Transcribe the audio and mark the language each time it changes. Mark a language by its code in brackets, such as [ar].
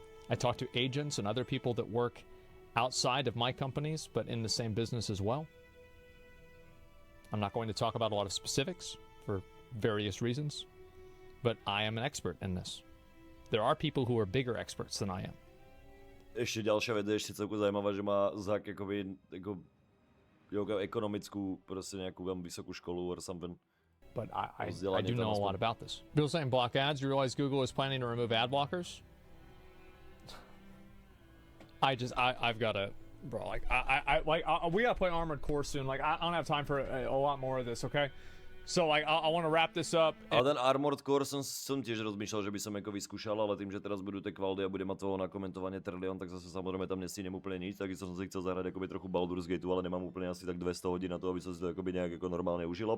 [en] I talk to agents and other people that work outside of my companies, but in the same business as well. I'm not going to talk about a lot of specifics for various reasons, but I am an expert in this. There are people who are bigger experts than I am. [sk] Ešte ďalšia vec je ešte celku zaujímavá, že má Zak akoby ekonomickú proste nejakú veľmi vysokú školu [en] or something. But I do know a lot about this. Bill saying block ads. You realize Google is planning to remove ad blockers? I've got to, bro. We gotta play Armored Core soon. Like I don't have time for a lot more of this. Okay. So like I want to wrap this up. [sk] Ale ten Armored Core som tiež rozmýšľal, že by som ako vyskúšal, ale tým, že teraz budú tie kvaldy a bude mať toho na komentovanie trilión, tak zase samozrejme tam nestínem úplne nič, takisto som si chcel zahrať akoby trochu Baldur's Gateu, ale nemám úplne asi tak 200 hodín na to, aby som si to akoby nejak ako normálne užil.